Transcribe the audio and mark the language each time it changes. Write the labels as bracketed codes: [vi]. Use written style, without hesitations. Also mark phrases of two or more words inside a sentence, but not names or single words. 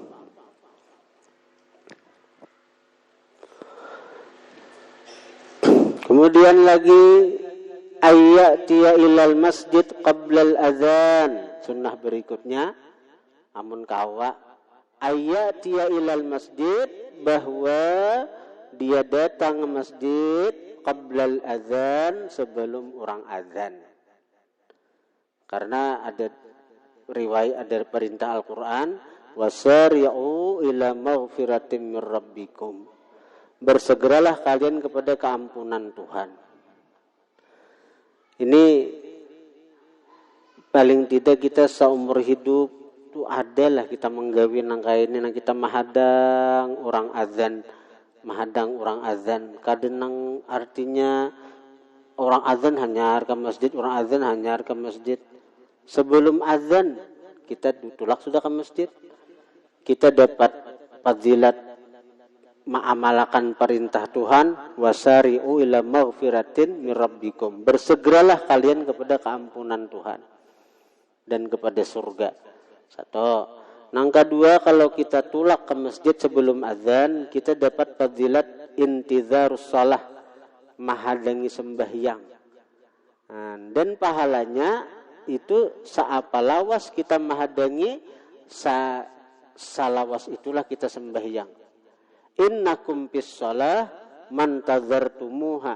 [id] Kemudian lagi [ar] ayyatiya ilal masjid qablal adzan. [id] Sunnah berikutnya [bjn] amun kawa [ar] ayyatiya ilal masjid [id] bahwa dia datang ke masjid [ar] qablal adzan [id] sebelum orang adzan. Karena ada riwayat ada perintah Al-Qur'an [ar] wasari'u ila maghfiratin mir rabbikum. [id] Bersegeralah kalian kepada keampunan Tuhan. [bjn] Ini paling tidak kita seumur hidup tu adalah kita menggawi nang kaya ini nang kita mahadang orang azan. Kadang artinya orang azan hanyar ke masjid, orang azan hanyar ke masjid. Sebelum azan kita tulak sudah ke masjid. [id] Kita dapat fadilat mengamalkan perintah Tuhan [ar] wasari'u ila maghfiratin mir rabbikum. [id] Bersegeralah kalian kepada keampunan Tuhan dan kepada surga. Satu. [bjn] Nang kedua, kalau kita tulak ke masjid sebelum azan, kita dapat fadilat [ar] intizarus shalah, [bjn] menghadangi sembahyang. Dan pahalanya itu saapalawas kita menghadangi salawas itulah kita sembahyang. [ar] Innakum fis shalah man tadzartumuha.